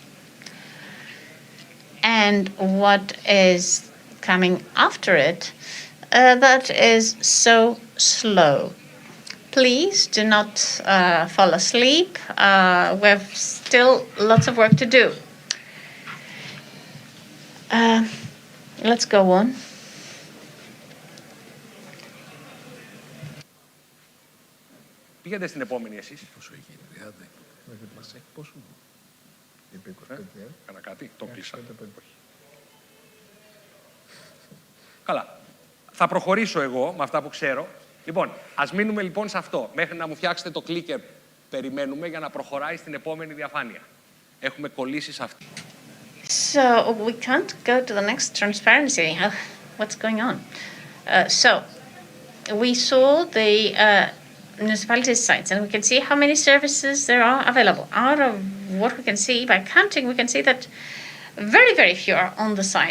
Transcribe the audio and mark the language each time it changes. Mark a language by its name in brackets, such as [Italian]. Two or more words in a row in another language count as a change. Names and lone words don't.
[English] And what is coming after it, that is so slow. Please do not fall asleep. We have still lots of work to do. Let's go on. [Greek] Πήγαινε στην επόμενη εσείς. Πόσο έχει, 30. Μας έχει πόσο. Είπε 25. Κάνα κάτι, το κλείσα. Καλά. Θα προχωρήσω εγώ με αυτά που ξέρω Λοιπόν, ας μείνουμε λοιπόν σε αυτό. Μέχρι να μου φτιάξετε το clicker, περιμένουμε για να προχωράει στην επόμενη διαφάνεια. Έχουμε κολλήσει σε αυτή. [English] So we can't go to the next transparency. What's going on? So we saw the municipality sites, and we can see how many services there are available. Out of what we can see by counting, we can see that very, very few are on the site.